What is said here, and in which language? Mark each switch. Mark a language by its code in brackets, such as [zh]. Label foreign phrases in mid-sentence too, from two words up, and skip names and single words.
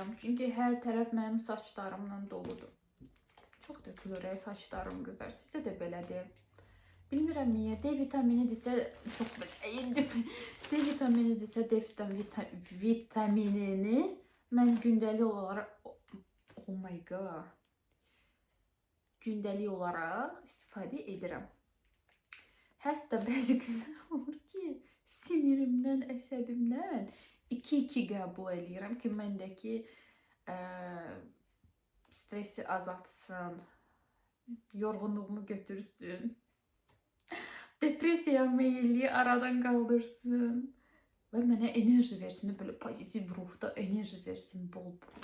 [az] Çünkü her tərəf mənim saçlarımla doludur. Çox dökülür saçlarım qızlar. Sizdə də belədir. Bilmirəm niyə. D vitaminidirsə çox D vitaminidirsə D vitaminini mən gündəlik olaraq [en] oh my god. [az] Gündəlik olaraq istifadə edirəm. Hətta bəzi günlər olur ki, sinirimdən, əsəbimdən 2-2 qəbul edirəm ki, məndəki stresi azaltsın, yorğunluğumu götürsün, depresiya meyilliyi aradan qaldırsın və mənə enerji versin, belə pozitiv ruhda enerji versin bol-bol.